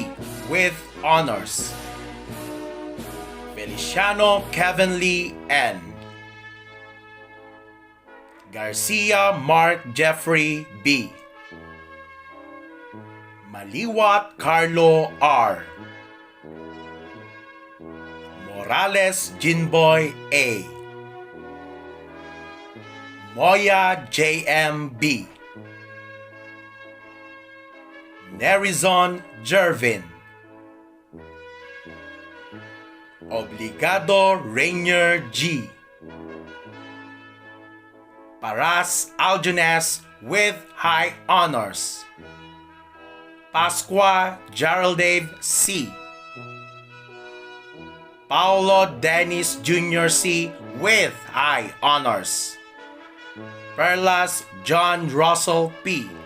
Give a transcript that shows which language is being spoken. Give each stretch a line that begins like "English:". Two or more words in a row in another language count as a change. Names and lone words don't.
English: with honors. Feliciano Kevin Lee N. Garcia Mark Jeffrey B. Maliwat Carlo R. Morales Jinboy A. Moya JMB. Nerizon Jervin. Obligado Rainier G. Paras Aljunes with high honors. Pasqua Geraldave C. Paulo Dennis Jr. C. with high honors. Perlas John Russell P.